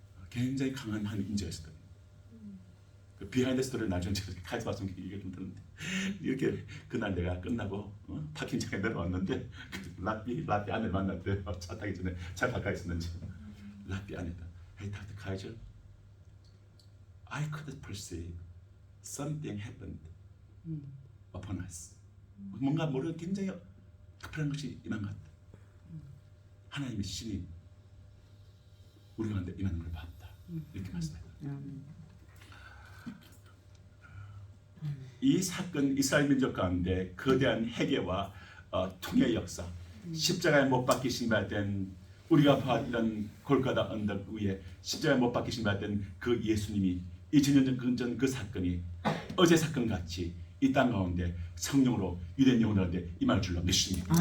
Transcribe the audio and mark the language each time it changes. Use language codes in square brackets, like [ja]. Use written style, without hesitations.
[ko] 굉장히 강한 한 인재가 있었거든요. 그 비하인드 스토리를 나중에 카이저 박사님 얘기 좀 들었는데 이렇게 그날 내가 끝나고 파킹장에 내려왔는데 랍비 안을 만났대요. 차 타기 전에 차 가까이 있었는지 랍비 안에다 [en] Hey Dr. Kaiser, I could perceive something happened upon us. [ko] 뭔가 모르게 굉장히 특별한 것이 임한 것 같다. 하나님의 신이 우리 가운데 임하는 걸 봤다. 이렇게 말씀합니다. 이 사건 이스라엘 민족 가운데 거대한 회개와 통의 역사, 십자가에 못 박히신 바된 우리가 봤던 골고다 언덕 위에 십자가에 못 박히신 바된 그 예수님이 2000년 전 그 사건이 어제 사건 같이 이 땅 가운데 성령으로 유대인 영혼들한테 임할 줄로 믿습니다.